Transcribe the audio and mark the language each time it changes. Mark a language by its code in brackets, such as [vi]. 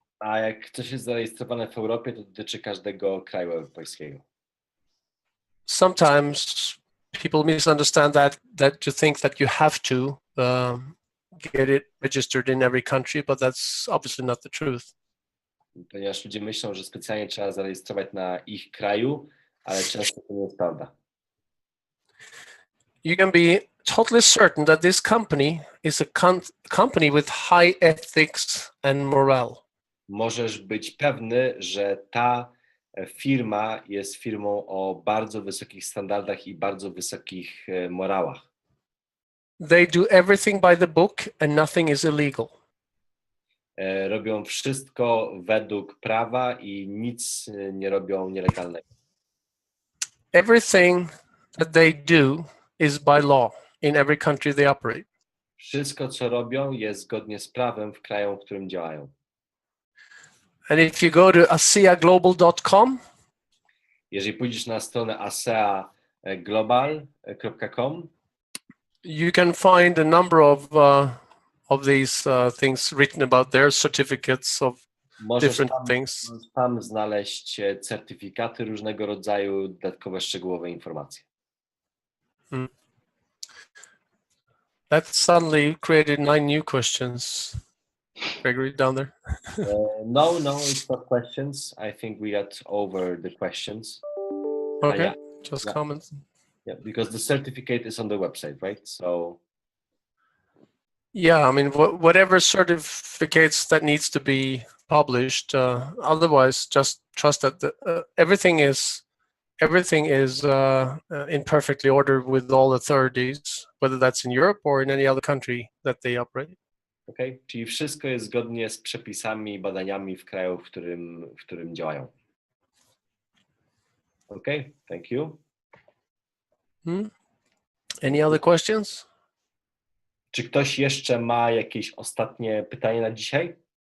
[pl] A jak coś jest zarejestrowane w Europie, to dotyczy każdego kraju europejskiego. [en] Sometimes people misunderstand that to think that you have to get it registered in every country, but that's obviously not the truth. [pl] Ponieważ ludzie myślą, że specjalnie trzeba zarejestrować na ich kraju, ale często to nie jest prawda. [en] You can be totally certain that this company is a company with high ethics and morale. [pl] Możesz być pewny, że ta firma jest firmą o bardzo wysokich standardach i bardzo wysokich morałach. [en] They do everything by the book and nothing is illegal. [pl] Robią wszystko według prawa i nic nie robią nielegalnego. [en] Everything that they do is by law in every country they operate. [pl] Wszystko, co robią, jest zgodnie z prawem w kraju, w którym działają. [en] And if you go to asiaglobal.com, [pl] jeżeli pójdziesz na stronę aseaglobal.com, [en] you can find a number of these things written about their certificates of [pl] możesz [en] different things. [pl] tam znaleźć certyfikaty różnego rodzaju, dodatkowe szczegółowe informacje. [en] That suddenly created 9 new questions. Gregory, down there. No, it's not questions. I think we got over the questions. Okay, yeah. just Yeah. comments. Yeah, because the certificate is on the website, right? So Yeah, I mean, whatever certificates that needs to be published. Otherwise, just trust that everything is in perfectly order with all authorities, whether that's in Europe or in any other country that they operate. [pl] okay, czyli wszystko jest zgodnie z przepisami i badaniami w kraju, w którym działają. [en] Okay, thank you. Any other questions? [pl] Czy ktoś jeszcze ma jakieś ostatnie pytanie na dzisiaj?